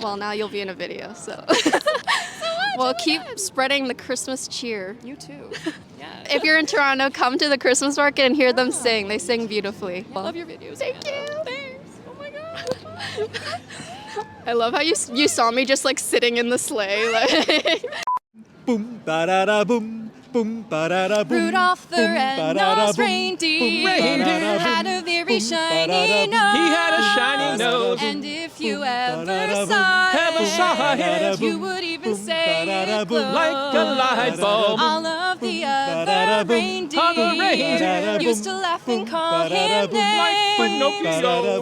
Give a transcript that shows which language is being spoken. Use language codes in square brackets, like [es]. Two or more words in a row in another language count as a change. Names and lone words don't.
[en] Well, now you'll be in a video, so. Well, keep spreading the Christmas cheer. You too. Yeah. If you're in Toronto, come to the Christmas market and hear them sing. They sing beautifully. I love your videos. Thank you. Thanks. Oh my god. I love how you saw me just like sitting in the sleigh. Like. Boom, ba-da-da, boom, boom, ba-da-da, boom. Rudolph the red-nosed reindeer had a very shiny nose. He had a shiny nose. And if you ever saw it, you would even say it glowed. Like a light bulb. All of the other reindeer used to laugh and call him names.